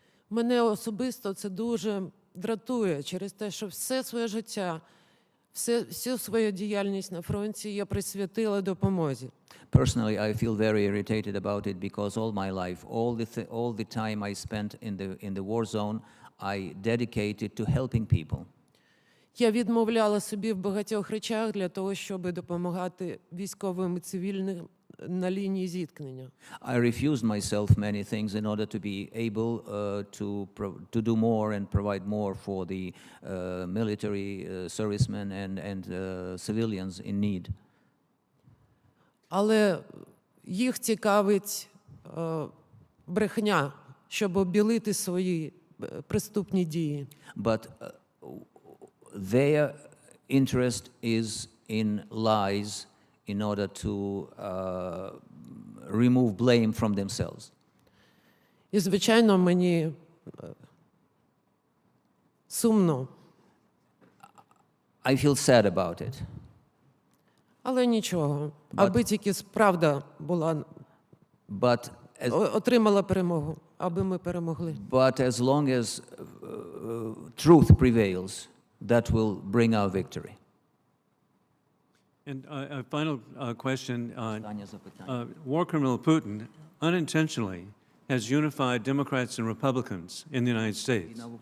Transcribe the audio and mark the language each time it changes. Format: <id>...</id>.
<uk>Мене особисто це дуже дратує через те, що все своє життя, всю свою діяльність на фронті я присвятила допомозі.</uk> <en>Personally, I feel very irritated about it because all my life, all the time I spent in the war zone, I dedicated to helping people.</en> <uk>Я відмовляла собі в багатьох речах для того, щоб допомагати військовим і цивільним на лінії зіткнення.</uk> <en>I refused myself many things in order to be able to do more and provide more for the military servicemen and civilians in need.</en> <uk>Але їх цікавить брехня, щоб обілити свої преступні дії.</uk> <en>But their interest is in lies in order to remove blame from themselves.</en> <uk>І, звичайно, мені сумно.</uk> <en>I feel sad about it.</en> <uk>Але нічого, аби тільки правда була, отримала перемогу, аби ми перемогли.</uk> <en>But as long as truth prevails, that will bring our victory. And a final question. War criminal Putin unintentionally has unified Democrats and Republicans in the United States.</en>